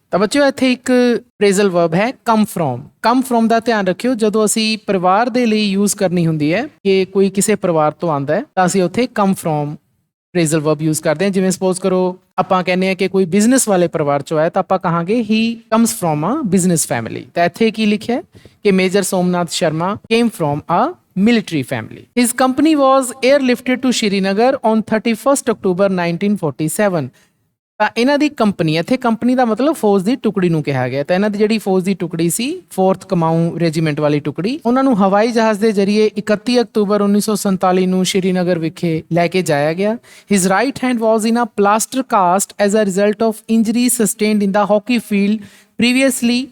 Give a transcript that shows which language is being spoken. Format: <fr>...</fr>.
<pa>ਤਾਂ ਬੱਚਿਓ ਇੱਥੇ ਇੱਕ ਫਰੇਜ਼ਲ ਵਰਬ ਹੈ ਕਮ ਫਰੋਮ। ਕਮ ਫਰੋਮ ਦਾ ਧਿਆਨ ਰੱਖਿਓ, ਜਦੋਂ ਅਸੀਂ ਪਰਿਵਾਰ ਦੇ ਲਈ ਯੂਜ਼ ਕਰਨੀ ਹੁੰਦੀ ਹੈ ਕਿ ਕੋਈ ਕਿਸੇ ਪਰਿਵਾਰ ਤੋਂ ਆਉਂਦਾ ਹੈ ਤਾਂ ਅਸੀਂ ਉੱਥੇ ਕਮ ਫਰੋਮ ਫਰੇਜ਼ਲ ਵਰਬ ਯੂਜ਼ ਕਰਦੇ ਹਾਂ। ਜਿਵੇਂ ਸਪੋਜ਼ ਕਰੋ ਆਪਾਂ ਕਹਿੰਦੇ ਹਾਂ ਕਿ ਕੋਈ ਬਿਜ਼ਨਸ ਵਾਲੇ ਪਰਿਵਾਰ ਚੋਂ ਆਇਆ ਤਾਂ ਆਪਾਂ ਕਹਾਂਗੇ</pa> <en>He comes from a business family.</en> <pa>ਤਾਂ ਇੱਥੇ ਕੀ ਲਿਖਿਆ ਕਿ major Somnath Sharma</pa> <en>Came from a military family. His company was airlifted to Srinagar on 31st October 1947।</en> <pa>ਤਾਂ ਇਹਨਾਂ ਦੀ ਕੰਪਨੀ, ਇੱਥੇ ਕੰਪਨੀ ਦਾ ਮਤਲਬ ਫੌਜ ਦੀ ਟੁਕੜੀ ਨੂੰ ਕਿਹਾ ਗਿਆ। ਤਾਂ ਇਹਨਾਂ ਦੀ ਜਿਹੜੀ ਫੌਜ ਦੀ ਟੁਕੜੀ ਸੀ 4th ਕਮਾਊਂ ਰੈਜੀਮੈਂਟ ਵਾਲੀ ਟੁਕੜੀ, ਉਹਨਾਂ ਨੂੰ ਹਵਾਈ ਜਹਾਜ਼ ਦੇ ਜ਼ਰੀਏ 31 ਅਕਤੂਬਰ 1947 ਨੂੰ ਸ਼੍ਰੀਨਗਰ ਵਿਖੇ ਲੈ ਕੇ ਜਾਇਆ ਗਿਆ।</pa> <en>His right hand was in a plaster cast as a result of injury sustained in the hockey field previously.</en>